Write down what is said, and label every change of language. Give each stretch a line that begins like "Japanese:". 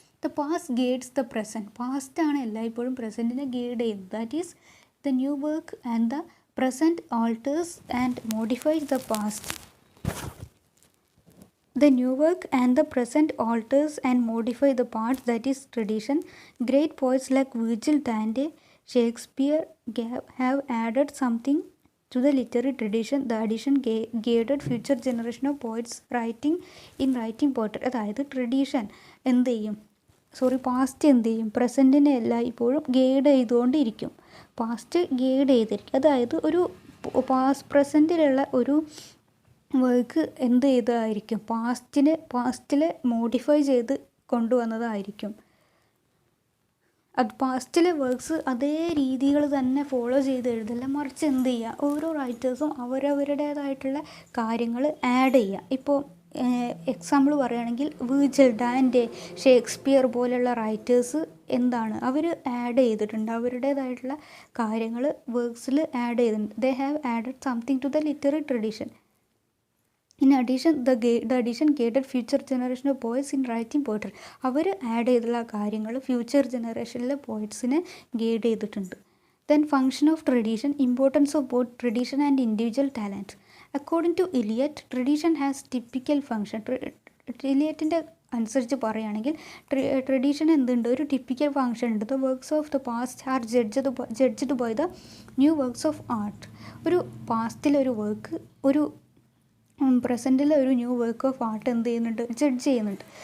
English: The past guides the present.
Malayalam: പാസ്റ്റാണ് എല്ലായ്പ്പോഴും പ്രസൻറ്റിനെ guide ചെയ്യുന്നത്.
English: That is the new work and the present alters and modifies the past. The new work and the present alters and modify the past, that is tradition. Great poets like Virgil, Dante, Shakespeare have added something to the literary tradition. The addition guided future generation of poets in writing poetry.
Malayalam: അതായത് tradition എന്ത് ചെയ്യും, past എന്ത് ചെയ്യും, പ്രസൻറ്റിനെ എല്ലാം ഇപ്പോഴും guide ചെയ്തുകൊണ്ടിരിക്കും. Past guide ചെയ്തിരിക്കും. അതായത് ഒരു പ്രസൻറ്റിലുള്ള ഒരു വർക്ക് എന്ത് ചെയ്തതായിരിക്കും, പാസ്റ്റിൽ മോഡിഫൈ ചെയ്ത് കൊണ്ടുവന്നതായിരിക്കും. അത് പാസ്റ്റിലെ വർക്ക്സ് അതേ രീതികൾ തന്നെ ഫോളോ ചെയ്ത് എഴുതില്ല, മറിച്ച് എന്ത് ചെയ്യുക, ഓരോ റൈറ്റേഴ്സും അവരവരുടേതായിട്ടുള്ള കാര്യങ്ങൾ ആഡ് ചെയ്യുക. ഇപ്പോൾ എക്സാമ്പിൾ പറയുകയാണെങ്കിൽ വിർജിൽ, ഡാൻ്റെ, ഷേക്സ്പിയർ പോലെയുള്ള റൈറ്റേഴ്സ് എന്താണ് അവർ ആഡ് ചെയ്തിട്ടുണ്ട്, അവരുടേതായിട്ടുള്ള കാര്യങ്ങൾ വർക്ക്സിൽ ആഡ് ചെയ്തിട്ടുണ്ട്.
English: They have added something to the literary tradition. In addition, the addition guided future generation of poets in writing poetry.
Malayalam: Our add ചെയ്തുള്ള കാര്യങ്ങൾ ഫ്യൂച്ചർ ജനറേഷനിലെ പോയിറ്റ്സിനെ ഗൈഡ് ചെയ്തിട്ടുണ്ട്.
English: Then function of tradition, importance of both tradition and individual talent. According to Eliot, tradition has typical function.
Malayalam: എലിയറ്റിൻ്റെ അനുസരിച്ച് പറയുകയാണെങ്കിൽ tradition എന്തുണ്ട്, ഒരു typical function ഉണ്ട്.
English: The works of the past are judged by the new works of art.
Malayalam: ഒരു പാസ്റ്റിലൊരു work ഒരു പ്രസൻറ്റിലെ ഒരു new work of art എന്ത് ചെയ്യുന്നുണ്ട്, ജഡ്ജ് ചെയ്യുന്നുണ്ട്.